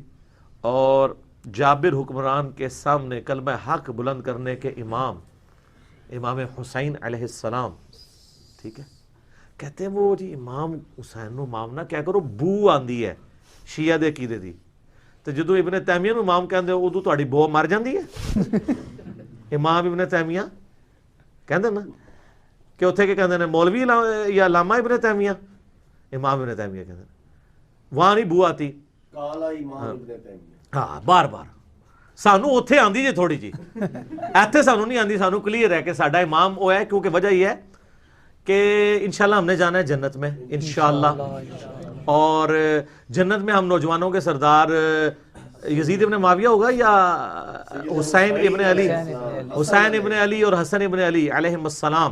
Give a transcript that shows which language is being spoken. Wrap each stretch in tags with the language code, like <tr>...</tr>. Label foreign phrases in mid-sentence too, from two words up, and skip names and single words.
<ur>اور جابر حکمران کے سامنے کلمہ حق بلند کرنے کے امام حسین علیہ السلام. ٹھیک ہے.</ur> <pa>کہتے ہیں وہ جی امام حسین نو امام نہ کیا کرو، بو آندی ہے شیعہ دے عقیدے دی. تو جدو ابن تیمیہ نو امام کہندے ادو تہاڈی بو مر جاندی ہے. امام ابن تیمیہ کہندے نا کہ اتھے کے کہندے نے مولوی یا علامہ ابن تیمیہ، امام ابن تیمیہ کہندے</pa> <ur>وہاں نہیں بو آتی.</ur> <pa>کالا امام ابن تیمیہ. ہاں بار بار سانو اتھے آندی جی تھوڑی جی، ایتھے سانو نہیں آندی. سانو کلیئر ہے کہ ساڈا امام وہ ہے،</pa> <ur>کیونکہ وجہ یہ ہے کہ انشاءاللہ ہم نے جانا ہے جنت میں انشاءاللہ. اور جنت میں ہم نوجوانوں کے سردار یزید ابن معاویہ ہوگا یا حسین ابن علی اور حسن ابن علی علیہم السلام.</ur>